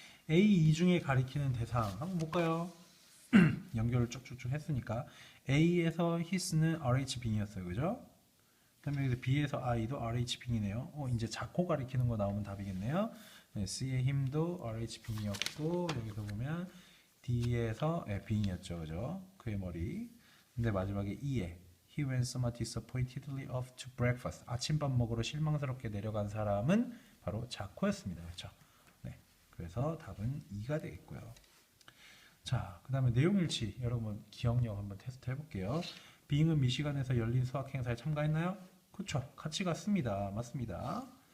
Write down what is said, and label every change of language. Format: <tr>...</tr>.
<ko>A, 이 중에 가리키는 대상 한번 볼까요? 연결을 쭉쭉쭉 했으니까 A에서 his는 RH 빙이었어요, 그죠? 그다음에 여기서 B에서 I도 RH 빙이네요. 이제 자코 가리키는 거 나오면 답이겠네요. 네, C의 힘도 RH 빙이었고 여기서 보면 D에서 빙이었죠, 그죠? 그의 머리. 근데 마지막에 E에</ko> <en>He went somewhat disappointedly off to breakfast.</en> <ko>아침밥 먹으러 실망스럽게 내려간 사람은 바로 자코였습니다, 그렇죠? 네, 그래서 답은 2가 되겠고요. 자, 그 다음에 내용일치. 여러분 기억력 한번 테스트 해볼게요. 빙은 미시간에서 열린 수학 행사에 참가했나요? 그쵸. 같이 갔습니다. 맞습니다.</ko>